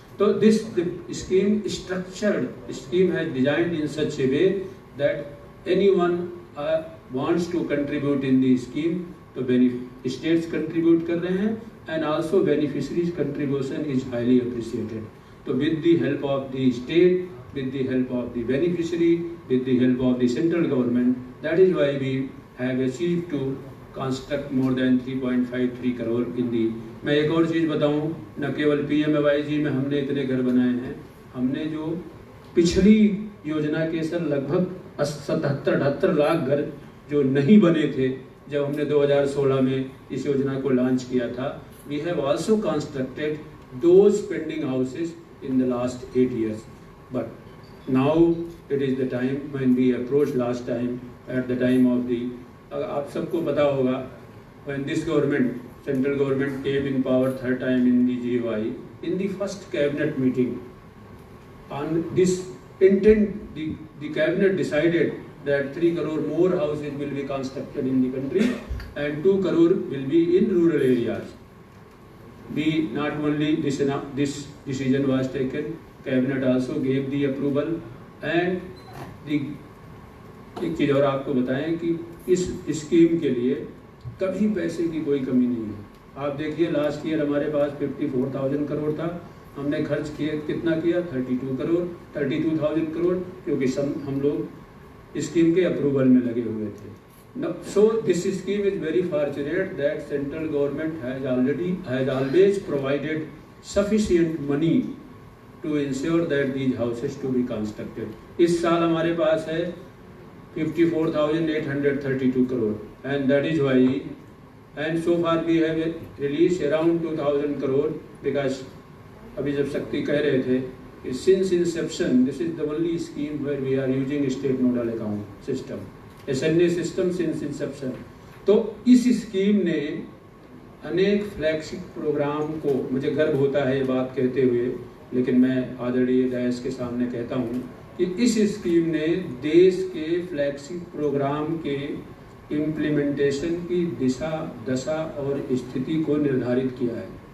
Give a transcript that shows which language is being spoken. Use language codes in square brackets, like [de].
[en] तो this scheme structured scheme है designed in such a way that anyone wants to contribute in the scheme. तो states contribute [hi] कर रहे हैं [en] And also beneficiaries contribution is highly appreciated. So with the help of the state, with the help of the beneficiary, with the help of the central government, that is why we have achieved to construct more than 3.53 crore in the। [hi] मैं एक और चीज़ बताऊं, न केवल PMAYG में हमने इतने घर बनाए हैं, हमने जो पिछली योजना के सर लगभग 77-78 लाख घर जो नहीं बने थे जब हमने 2016 में इस योजना को लॉन्च किया था, [en] we have also constructed those pending houses in the last 8 years। But now it is the time when we approached last time at the time of the, [hi] आप सबको पता होगा, [en] when this government, central government came in power third time in the GOI, in the first cabinet meeting on this intent, the cabinet decided that 3 crore more houses will be constructed in the country and 2 crore will be in rural areas। We not only this decision was taken, cabinet also gave the approval and the [hi] एक चीज़ और आपको बताएं कि इस scheme के लिए कभी पैसे की कोई कमी नहीं है। आप देखिए लास्ट ईयर हमारे पास 54,000 करोड़ था, हमने खर्च किया कितना किया 32,000 करोड़, क्योंकि हम लोग स्कीम के अप्रूवल में लगे हुए थे। [en] So this scheme is very fortunate that central government has always provided sufficient money to ensure that these houses to be constructed। [hi] इस साल हमारे पास है 54,832 crore [en] and that is why and so far we have released around 2,000 crore because [hi] अभी जब शक्ति कह रहे थे कि [en] since inception this is the only scheme where we are using state nodal account system, SNA system since inception. [hi] तो इस scheme ने अनेक फ्लैगशिप प्रोग्राम को, मुझे गर्व होता है ये बात कहते हुए, लेकिन मैं आदरणीय डैश के सामने कहता हूँ कि इस स्कीम ने देश के फ्लैगशिप प्रोग्राम के इम्प्लीमेंटेशन की दिशा दशा और स्थिति को निर्धारित किया है।